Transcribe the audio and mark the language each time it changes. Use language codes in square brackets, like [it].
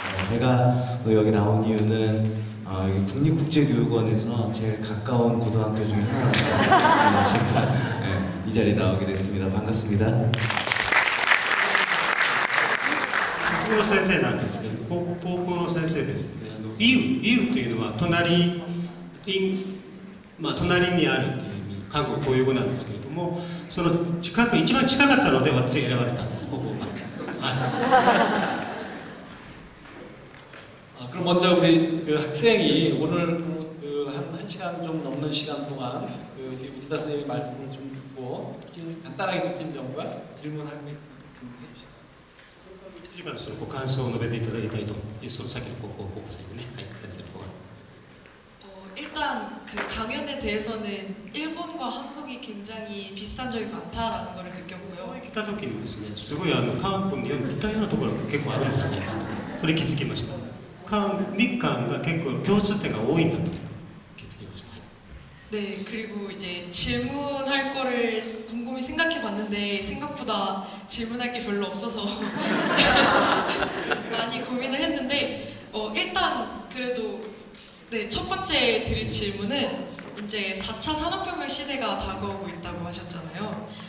[ko] 제가 또 여기 나온 이유는 여기 국립국제교육원에서 제일 가까운 고등학교 중에 하나라서 제가 이 자리에 나오게 됐습니다. 반갑습니다. [ja] 国語の先生なんですけど、高校の先生ですね。イウというのは隣にあるという意味、韓国固有語なんですけれども、その一番近かったので私選ばれたんです。ここが。はい。 [ko] 그럼 먼저 우리 그 학생이 오늘 한 시간 좀 넘는 시간 동안 그 우지다 선생님의 말씀을 좀 듣고 간단하게 느낀 점과 질문할 게 있으면 질문해 주시죠. [ja] 1時間そのご感想を述べていただきたいと、その先の高校生にね、はい、先生の方が。 [ko] 일단 그 강연에 대해서는 일본과 한국이 굉장히 비슷한 점이 많다라는 걸 느꼈고요. [ja] 来た時にですね、すごい韓国に似たようなところが結構あるんじゃないかと、それ気づきました。日韓が結構共通点が多いんだと気づきました。 [ko] 네, 그리고 이제 질문할 거를 곰곰이 생각해봤는데 생각보다 질문할 게 별로 없어서 많이 고민을 했는데 일단 그래도 네, 첫 번째 드릴 질문은 이제 4차 산업혁명 시대가 다가오고 있다고 하셨잖아요.